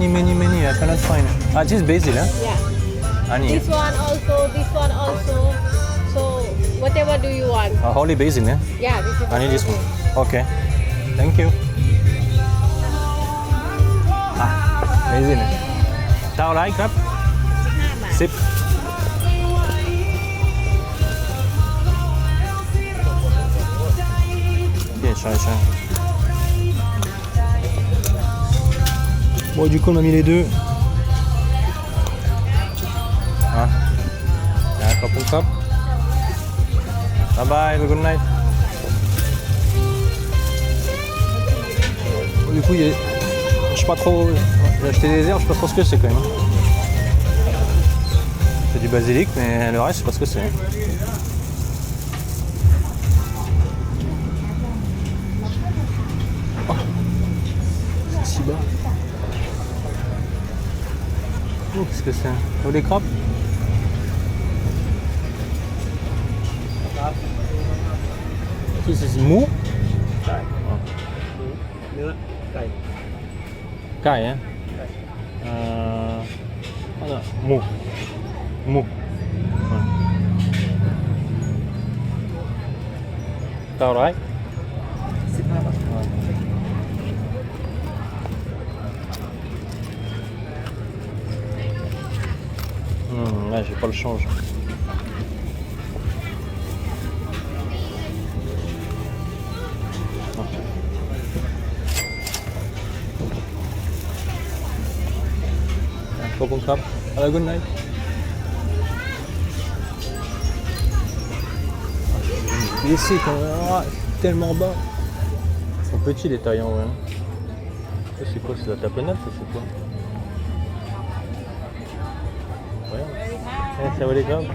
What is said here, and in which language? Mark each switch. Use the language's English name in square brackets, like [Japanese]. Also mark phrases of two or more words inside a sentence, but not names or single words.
[English] I cannot find. Ah, this is basil, huh? Yeah. Ani. This one also, this one also. So whatever do you want? Holy basil, huh? Yeah, this is. I need this one. Okay. Thank you. Ah, basil. [Thai] เท่าไรครับ 5 บาท 10. [French] Ok, cher. Bon, du coup, on a mis les deux. Ah. Cup. [English] Bye bye, have a good night. [French] Bon, du coup, je sais pas trop. J'ai acheté des herbes, je sais pas trop ce que c'est quand même. C'est du basilic, mais le reste, je sais pas ce que c'est. C'est si bas. Oh, qu'est-ce que c'est? Oh, les crapes? Qu'est-ce que c'est? Mou? [Thai] เนื้อไก่ [French] Caille, hein? Ah non, mou. Ouais. T'as right? [Thai] 15 บาท [French] Là, j'ai pas le change. [English] Welcome cup. Have a good night. [French] Ici, tellement bas. Ils sont petits les tailles en vrai. Ça, c'est quoi? C'est la tapenade, ça c'est quoi? Ouais. Ça va les gars?